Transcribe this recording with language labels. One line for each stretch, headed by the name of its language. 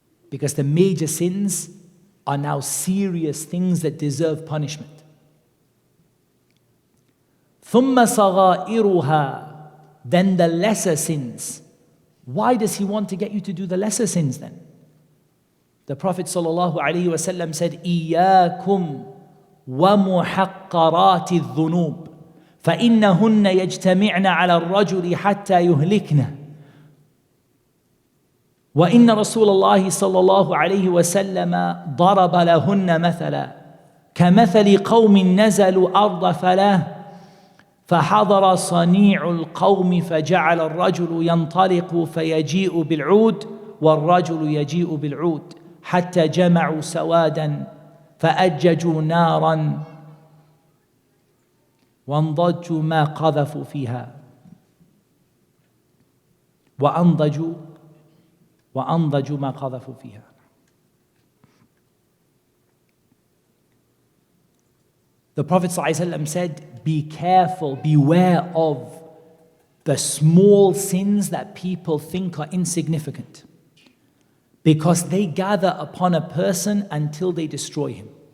English: Because the major sins are now serious things that deserve punishment.
Arabic: ثُمَّ صَغَائِرُهَا.
English: Then the lesser sins. Why does He want to get you to do the lesser sins then? The Prophet ﷺ said,
Arabic: إِيَّاكُمْ وَمُحَقَّرَاتِ الذُّنُوبِ فإنهن يجتمعن على الرجل حتى يهلكنه وإن رسول الله صلى الله عليه وسلم ضرب لهن مثلا كمثل قوم نزلوا أرض فلاه فحضر صنيع القوم فجعل الرجل ينطلق فيجيء بالعود والرجل يجيء بالعود حتى جمعوا سوادا فأججوا نارا وانضجوا ما قذفوا فيها وأنضجوا ما قذفوا فيها.
English: The Prophet ﷺ said, be careful, beware of the small sins that people think are insignificant, because they gather upon a person until they destroy him.